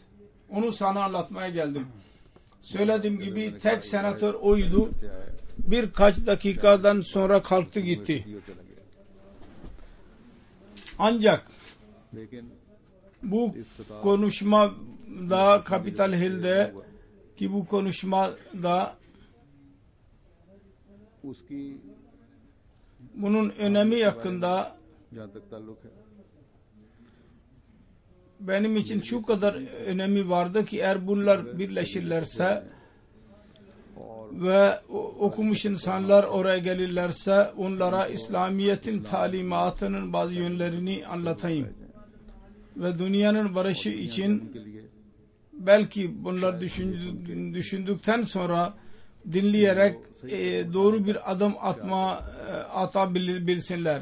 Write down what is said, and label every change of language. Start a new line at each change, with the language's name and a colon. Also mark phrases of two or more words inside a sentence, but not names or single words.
Turkish: Onu sana anlatmaya geldim. Söylediğim gibi tek senatör oydu. Birkaç dakikadan sonra kalktı gitti.
Urdu: دیو چلا گیا
Turkish: Ancak
Urdu: लेकिन
Turkish: bu konuşmada Capitol Hill'de ki bu konuşmada
Urdu: उसकी
Turkish: bunun önemi hakkında
Urdu: جہاں تک تعلق ہے
Turkish: benim için şu kadar önemi vardı ki eğer bunlar birleşirlerse ve okumuş insanlar oraya gelirlerse onlara İslamiyet'in talimatının bazı yönlerini anlatayım. Ve dünyanın barışı için belki bunlar düşündükten sonra dinleyerek doğru bir adım atabilsinler.